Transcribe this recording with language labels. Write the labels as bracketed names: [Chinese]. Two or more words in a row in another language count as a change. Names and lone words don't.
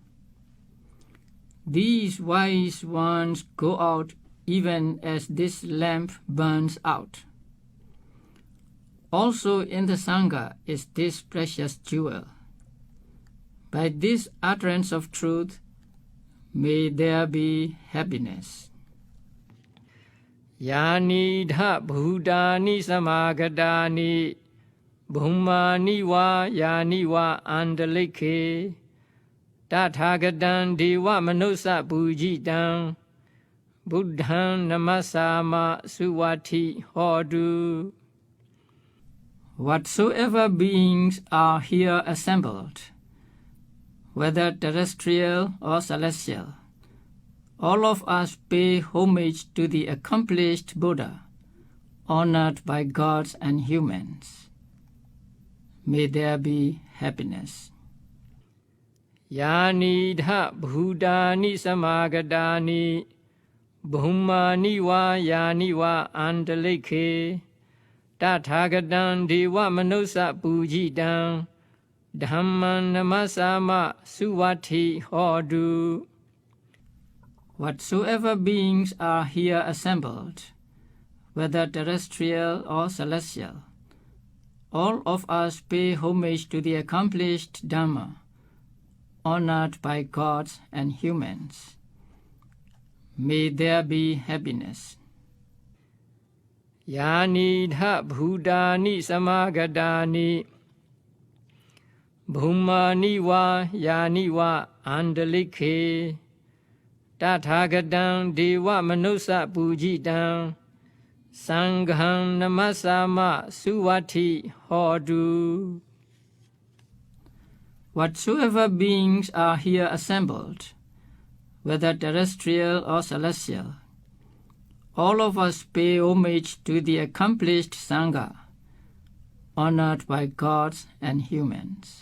[English] These wise ones go out even as this lamp burns out. Also in the Sangha is this precious jewel. By this utterance of truth, may there be happiness. [Pali] Yani dha bhutani samagadani bhumani va yani va andalike tathagadan deva manusa pujitam buddham namasama suwati hodu. [English] Whatsoever beings are here assembled, whether terrestrial or celestial, all of us pay homage to the accomplished Buddha, honored by gods and humans. May there be happiness. [Pali] Yani dha bhutani samagadani bhumani va yani va andalike tathagadan deva manusa pujitam dhamman namasama suwati hodu. [English] Whatsoever beings are here assembled, whether terrestrial or celestial, all of us pay homage to the accomplished Dhamma, honored by gods and humans. May there be happiness. [Pali] Yani dha bhutani samagadani bhumani va yani va andalike tathagadan deva manusa pujitam sangham namasama suwati hodu. [English] Whatsoever beings are here assembled, whether terrestrial or celestial, all of us pay homage to the accomplished Sangha, honored by gods and humans.